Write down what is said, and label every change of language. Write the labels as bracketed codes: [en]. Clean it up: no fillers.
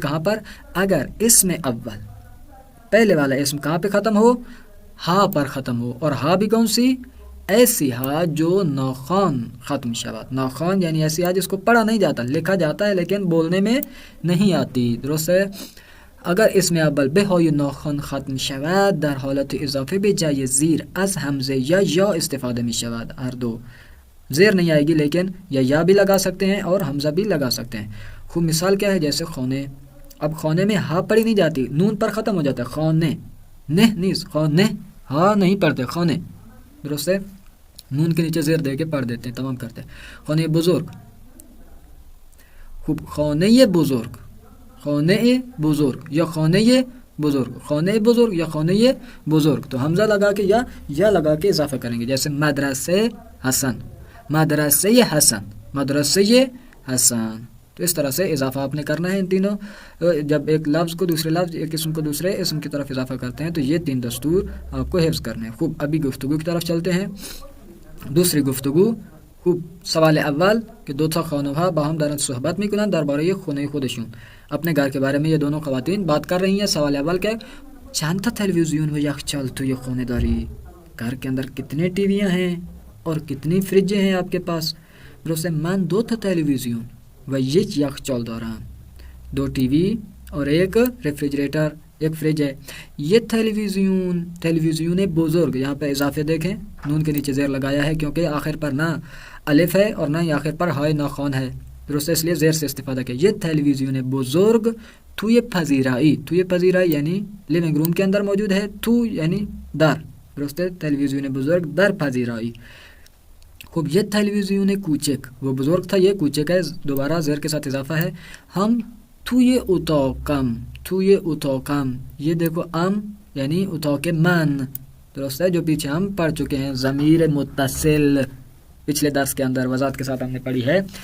[ur] کہاں پر؟ اگر اسم اول پہلے والا اسم کہاں پہ ختم ہو؟ ہا پر ختم ہو. اور ہا بھی کون سی؟ ایسی ہا جو ناخوان ختم شود. ناخوان یعنی ایسی ہا جس کو پڑھا نہیں جاتا، لکھا جاتا ہے لیکن بولنے میں نہیں آتی. درست ہے. [fa] اگر اسم اول به های ناخوان ختم شود در حالت اضافه به جای زیر از حمزه یا استفاده می شود. [ur] ہر دو زیر نہیں آئے گی لیکن یا بھی لگا سکتے ہیں اور حمزہ بھی لگا سکتے ہیں. خوب، مثال کیا ہے؟ جیسے خونے. اب خونے میں ہا پڑھی نہیں جاتی، نون پر ختم ہو جاتا ہے. خونے، نہ نیز، خونے، ہا نہیں پڑھتے، خونے. درست ہے، نون کے نیچے زیر دے کے پڑھ دیتے ہیں، تمام کرتے ہیں. خونے بزرگ. خوب، خونے بزرگ، خونے بزرگ یا خونے بزرگ، خونے بزرگ یا خونے بزرگ. تو حمزہ لگا کے یا لگا کے اضافہ کریں گے. جیسے مدرسے حسن، مدرسے حسن، مدرسے حسن. تو اس طرح سے اضافہ آپ نے کرنا ہے ان تینوں. جب ایک لفظ کو دوسرے لفظ، ایک اسم کو دوسرے اسم کی طرف اضافہ کرتے ہیں تو یہ تین دستور آپ کو حفظ کرنے ہیں. خوب، ابھی گفتگو کی طرف چلتے ہیں. دوسری گفتگو. خوب، سوال اول کہ [fa] دو تا خانوها با هم دارن صحبت میکنن درباره خونه خودشون. [ur] اپنے گھر کے بارے میں یہ دونوں خواتین بات کر رہی ہیں. [fa] سوال اول کہ چند تا تلویزیون و یخچال توی خونه داری؟ [ur] گھر کے اندر کتنے ٹی ویاں ہیں اور کتنی فریجیں ہیں آپ کے پاس؟ [fa] درست ہے، من دو تا تلویزیون و یک یخچال دارم. [ur] دو ٹی وی اور ایک ریفریجریٹر، ایک فریج ہے. یہ تلویزیون بزرگ، یہاں پہ اضافے دیکھیں، نون کے نیچے زیر لگایا ہے کیونکہ آخر پر نہ الف ہے اور نہ آخر پر ہائے ناخوان ہے. درست ہے، اس لیے زیر سے استفادہ کیا. یہ تلویزیون بزرگ توی پذیرائی، توی پذیرائی یعنی لیونگ روم کے اندر موجود ہے، تو یعنی در. درست ہے، تلویزیون بزرگ در پذیرائی. خوب، یہ تلویزیون کوچک، وہ بزرگ تھا، یہ کوچک ہے، دوبارہ زیر کے ساتھ اضافہ ہے. ہم توی اتاقم، توی اتاقم، یہ دیکھو ام یعنی اتاق من. درست ہے، جو پیچھے ہم پڑھ چکے ہیں ضمیر متصل پچھلے درس کے اندر وضاحت کے ساتھ ہم نے پڑھی ہے.